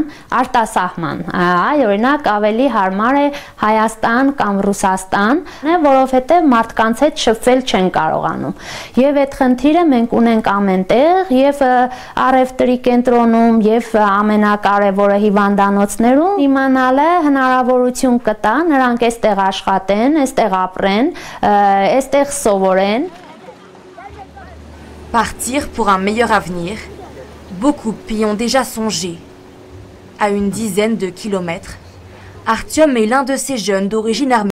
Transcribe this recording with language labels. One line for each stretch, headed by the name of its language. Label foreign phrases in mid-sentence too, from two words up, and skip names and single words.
Armenian: արտասահման։ Այ օրինակ ավելի հարմար է Հայաստան կամ Ռուսաստան, որովհետև մարդկանց հետ շփվել չեն կարողանում։ Եվ այդ խնդիրը մենք ունենք ամենտեղ, եւ առևտրի կենտրոնում, եւ ամենակարևորը հիվանդանոցներում իմանալը հնարավորություն կտա նրանք այստեղ աշխատեն, այստեղ ապրեն, այստեղ
French: Partir pour un meilleur avenir, beaucoup y ont déjà songé. À une dizaine de kilomètres, Artyom est l'un de ces jeunes d'origine arménienne.